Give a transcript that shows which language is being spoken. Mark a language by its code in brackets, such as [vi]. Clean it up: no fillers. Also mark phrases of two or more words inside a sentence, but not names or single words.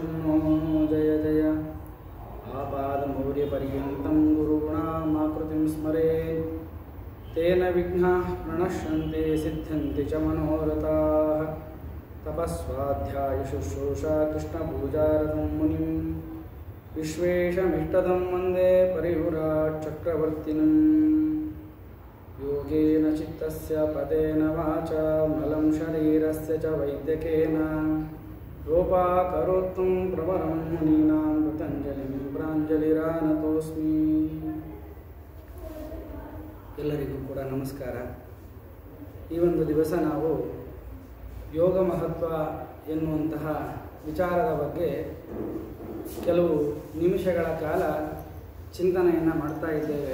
[sa] ನೋ ಜಯ ಜಯ ಆಪಾದಮೌರ್ಯಪರ್ಯಂತಂ ಗುರುಣಾಮಾಕೃತಿಂ ಸ್ಮರೇತ್ ತೇನ ವಿಘ್ನಾಃ ಪ್ರಣಶ್ಯಂತೆ ಸಿದ್ಧ್ಯಂತಿ ಚ ಮನೋರಥಾಃ ತಪಸ್ವಾಧ್ಯಾಯ ಶುಶ್ರೂಷಾ ಕೃಷ್ಣಪೂಜಾರತಂ ಮುನಿಂ ವಿಶ್ವೇಶಮಿಷ್ಟದಂ ವಂದೇ ಪರಿವ್ರಾಟ್ ಚಕ್ರವರ್ತಿನಂ ಯೋಗೇನ ಚಿತ್ತಸ್ಯ ಪದೇನ ವಾಚಾ ಮಲಂ ಶರೀರಸ್ಯ ಚ ವೈದ್ಯಕೇನ ರೂಪಾಕರೋತ್ತಂ ಪ್ರವರಂ ಮುನೀನಾಂ ಪತಂಜಲಿಂ ಪ್ರಾಂಜಲಿರಾನತೋಸ್ಮಿ. [kn] ಎಲ್ಲರಿಗೂ ಕೂಡ ನಮಸ್ಕಾರ. ಈ ಒಂದು ದಿವಸ ನಾವು ಯೋಗ ಮಹತ್ವ ಎನ್ನುವಂತಹ ವಿಚಾರದ ಬಗ್ಗೆ ಕೆಲವು ನಿಮಿಷಗಳ ಕಾಲ ಚಿಂತನೆಯನ್ನು ಮಾಡ್ತಾ ಇದ್ದೇವೆ.